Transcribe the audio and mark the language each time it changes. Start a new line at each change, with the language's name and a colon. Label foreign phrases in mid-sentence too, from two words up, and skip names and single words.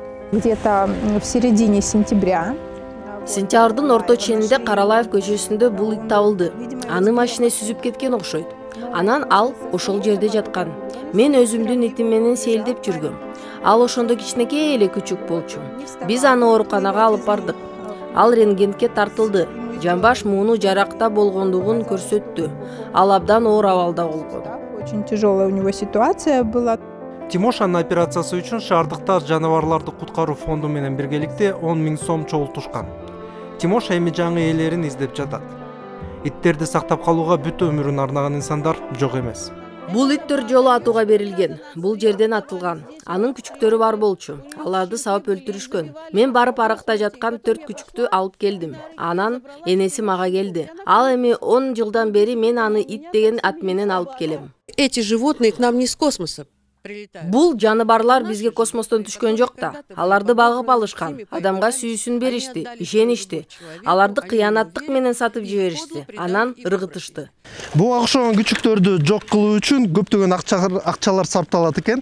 Russian: Где-то в середине сентября.
Kyrgyz: Сентябрдын орто ченинде Каралаев көчөсүндө бул ит табылды. Аны машина сүзүп кеткен окшойт. Анан ал ошол жерде жаткан. Мен өзүмдүн итим менен сейилдеп жүргөм. Ал ошондо кичинекей эле күчүк болчу. Биз аны ооруканага алып бардык. Ал рентгенге тартылды. Жамбаш мууну жаракта болгондугун көрсөттү. Ал абдан оор абалда болгон.
Russian: Очень тяжелая у него ситуация была.
Kyrgyz: Тимошанын операциясы үчүн шаардыктар жаныбарларды куткаруу фонду менен биргеликте 10 000 сом чогултушкан. Тимош эми жаңы ээлерин издеп жатат. Иттерди сактап калууга бүт өмүрүн арнаган инсандар жок эмес. Бул ит 4 жолу атууга берилген. Бул жерден атылган. Анын күчүктөрү бар болчу. Аларды сабап өлтүрүшкөн. Мен барып аракта жаткан 4 күчүктү алып келдим. Анан энеси мага келди. Ал эми 10 жылдан бери мен аны ит деген ат менен алып келем.
Russian: Эти животные к нам не из космоса.
Kyrgyz: Бул жаныбарлар бизге космостон түшкөн жок да. Аларды багып алышкан. Адамга сүйүүсүн беришти, ишеништи. Аларды кыянаттык менен сатып жиберишти. Анан ыргытышты. Буга окшогон күчүктөрдү жок кылуу үчүн көптөгөн акчалар сарпталат экен.